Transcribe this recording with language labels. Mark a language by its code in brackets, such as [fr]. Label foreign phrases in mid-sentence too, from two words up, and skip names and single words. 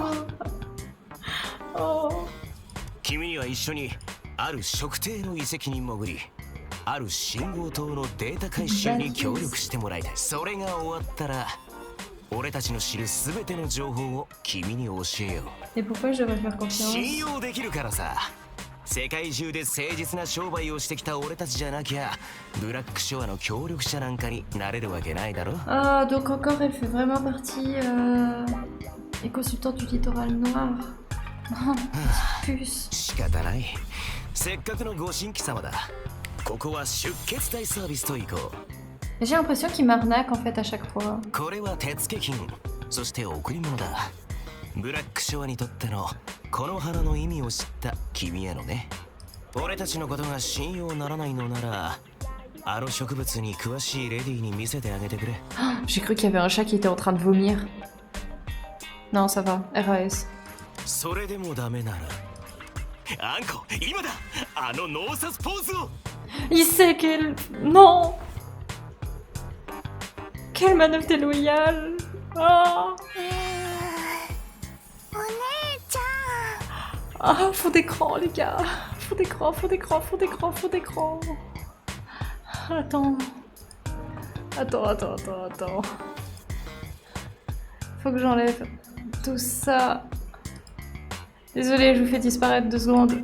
[fr] quoi. Oh. [ja] 君には一緒にある特定の遺跡に潜り、ある信号塔のデータ回収に協力してもらいたい。それが終わったら俺たちの知るすべての情報を君に教えよう。 [fr] Et pourquoi je devrais faire [ja] 信 [fr] confiance? [ja] 用できるからさ。世界中で誠実な商売をしてきた俺たちじゃなきゃブラックショアの協力者なんかになれるわけないだろ。 [fr] Ah, donc encore elle fait vraiment partie des consultants du littoral noir. Non, petite puce. [ja] 仕方ない。せっかくのご新規様だ。ここは出血大サービスと行こ [fr] J'ai l'impression qu'il m'arnaque en fait à chaque fois. [ja] う。これは手付金、そして贈り物だ。ブラックショアにとってのこの花の意味を知った君へのね。俺たちのことが信用ならないのなら、あの植物に詳しいレディーに見せてあげてくれ。 [fr] J'ai cru qu'il y avait un chat qui était en train de vomir. Non, ça va. RAS. [ja] それでもダメなら、あんこ、今だ。あのノーサスポーズを。 [fr] Il sait qu'elle... Non. Quelle manœuvre déloyale. Oh. [ja] お姉ちゃん。 [fr] Ah, fond d'écran, les gars. Fond d'écran, fond d'écran, fond d'écran, fond d'écran. Attends. Attends. Faut que j'enlève tout ça. Désolée, je vous fais disparaître 2 secondes.